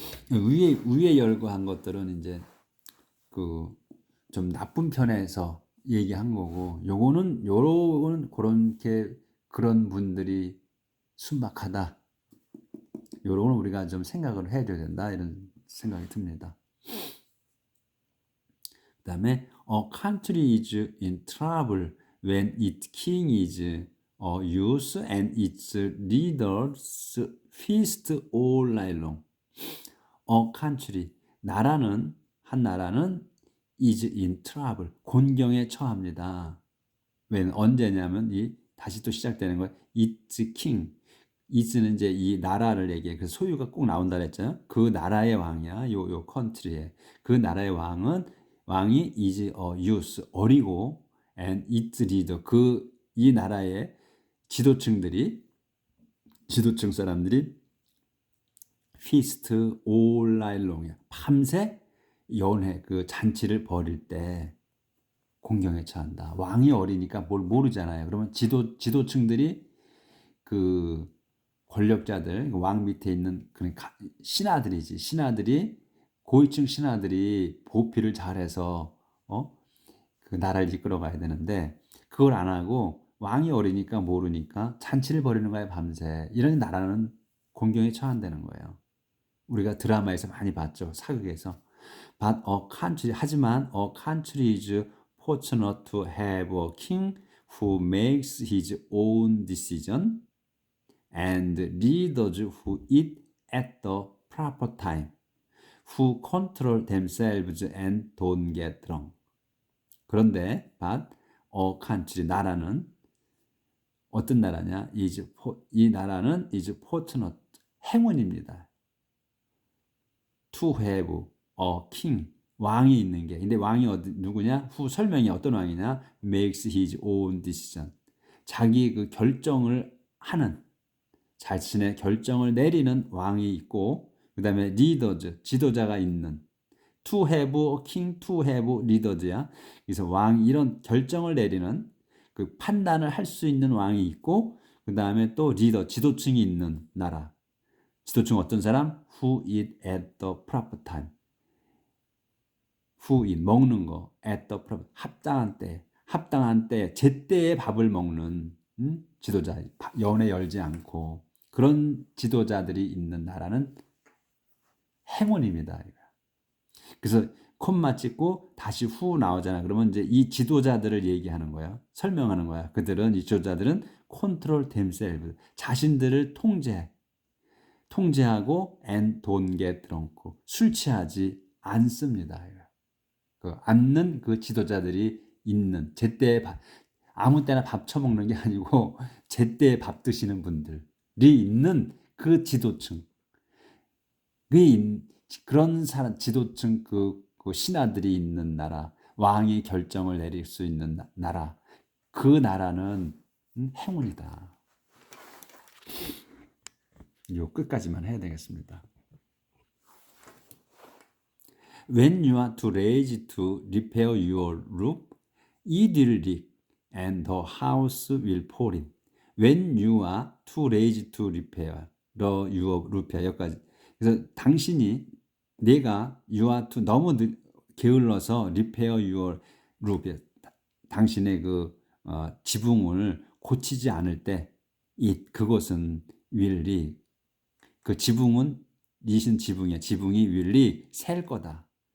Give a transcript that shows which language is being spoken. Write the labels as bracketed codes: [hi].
[ko] 위에 열거한 것들은 이제 좀 나쁜 편에서 얘기한 거고, 요거는 그런 분들이 순박하다. 요런 우리가 좀 생각을 해줘야 된다 이런 생각이 듭니다. [en] 그 다음에 a country is in trouble when its king is a youth and its leaders feast all night long. a country, [ko] 한 나라는 [en] is in trouble, [ko] 곤경에 처합니다. 왜 언제냐면 다시 또 시작되는 거예요. [en] Its king. [ko] is는 이제 이 나라를 얘기해. 그래서 소유가 꼭 나온다 그랬잖아요. 그 나라의 왕이야. 요 컨트리에. 그 나라의 왕이 [en] is a youth, [ko] 어리고, [en] and its leader, [ko] 이 나라의 지도층 사람들이 [en] feast all night long, [ko] 밤새 연회, 그 잔치를 벌일 때 공경에 처한다. 왕이 어리니까 뭘 모르잖아요. 그러면 지도층들이 그 권력자들, 왕 밑에 있는 그런 신하들이 고위층 신하들이 보필을 잘해서 그 나라를 이끌어가야 되는데 그걸 안 하고 왕이 어리니까 모르니까 잔치를 벌이는 거예요, 밤새. 이런 나라는 공경에 처한다는 거예요. 우리가 드라마에서 많이 봤죠, 사극에서. [en] But [ko] 하지만 [en] a country is fortunate to have a king who makes his own decision and leaders who eat at the proper time, who control themselves and don't get drunk. [ko] 그런데 [en] but a country, [ko] 나라는 어떤 나라냐? 이 나라는 [en] is fortunate, [ko] 행운입니다. [en] to have a king, [ko] 왕이 있는 게. 근데 왕이 누구냐? 후 설명이 어떤 왕이냐? [en] makes his own decision. [ko] 자기 그 결정을 하는, 자신의 결정을 내리는 왕이 있고, 그 다음에 leaders, 지도자가 있는. [en] to have a king, to have leaders야. [ko] 그래서 왕, 이런 결정을 내리는 그 판단을 할 수 있는 왕이 있고, 그 다음에 또 리더, 지도층이 있는 나라. 지도층 어떤 사람? [en] Who eat at the proper time. Who eat, [ko] 먹는 거. [en] At the proper, [ko] 합당한 때, 제때에 밥을 먹는 지도자. 연애 열지 않고 그런 지도자들이 있는 나라는 행운입니다. 그래서 콤마 찍고 다시 후 나오잖아. 그러면 이제 이 지도자들을 얘기하는 거야. 설명하는 거야. 이 지도자들은 [en] control themselves, [ko] 자신들을 통제하고 [en] and don't get drunk, [ko] 술 취하지 않습니다. 않는 그 지도자들이 있는, 제때에 아무 때나 밥 처먹는 게 아니고 제때에 밥 드시는 분들이 있는 그 지도층, 그런 사람, 지도층 그 신하들이 있는 나라, 왕이 결정을 내릴 수 있는 나라, 그 나라는 행운이다. 요 끝까지만 해야 되겠습니다. [en] When you are too lazy to repair your roof, it will leak and the house will fall in. When you are too lazy to repair your roof, [ko] 여기까지. 그래서 내가 [en] you are too, [ko] 너무 게을러서 [en] repair your roof, [ko] 당신의 지붕을 고치지 않을 때 그것은 [en] will leak, [ko] 그 지붕은 지붕이 will leak, 셀 거다.